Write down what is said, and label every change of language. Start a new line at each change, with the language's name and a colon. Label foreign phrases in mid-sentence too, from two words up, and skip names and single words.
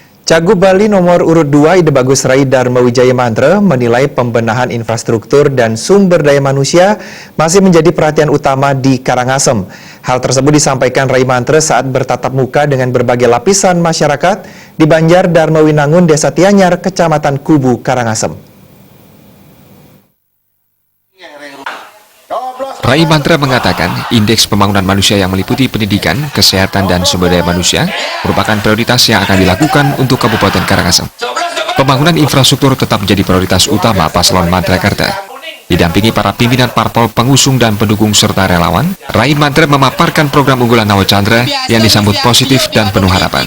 Indonesian: Cagup Bali nomor urut 2 Ide Bagus Rai Dharma Wijaya Mantra menilai pembenahan infrastruktur dan sumber daya manusia masih menjadi perhatian utama di Karangasem. Hal tersebut disampaikan Rai Mantra saat bertatap muka dengan berbagai lapisan masyarakat di Banjar Dharma Winangun, Desa Tianyar, Kecamatan Kubu, Karangasem. Rai Mantra mengatakan indeks pembangunan manusia yang meliputi pendidikan, kesehatan, dan sumber daya manusia merupakan prioritas yang akan dilakukan untuk Kabupaten Karangasem. Pembangunan infrastruktur tetap menjadi prioritas utama Paslon Mantrakarta. Didampingi para pimpinan parpol pengusung dan pendukung serta relawan, Rai Mantra memaparkan program unggulan Nawa Chandra yang disambut positif dan penuh harapan.